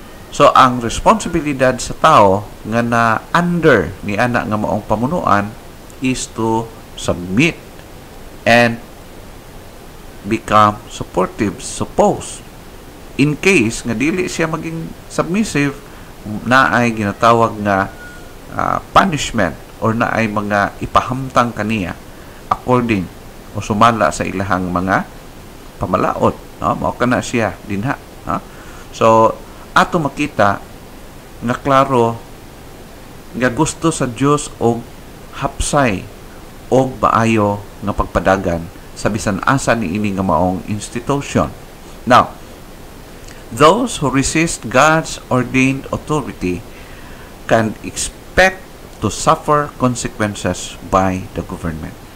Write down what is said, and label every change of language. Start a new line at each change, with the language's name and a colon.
Cebuano: So ang responsibilidad sa tao nga na under ni ana nga maong pamunuan is
English: to submit and become supportive,
Cebuano: suppose in case nga dili siya maging submissive, na ay ginatawag nga punishment or na ay mga ipahamtang kaniya according o sumala sa ilahang mga pamalaot, no? Mao kana siya dinha, ha? So ato makita nga klaro nga gusto sa Dios og hapsay og maayo nga pagpadagan sa bisan asa ni ini nga maong institution.
English: Now, those who resist God's ordained authority can expect to suffer consequences by the government.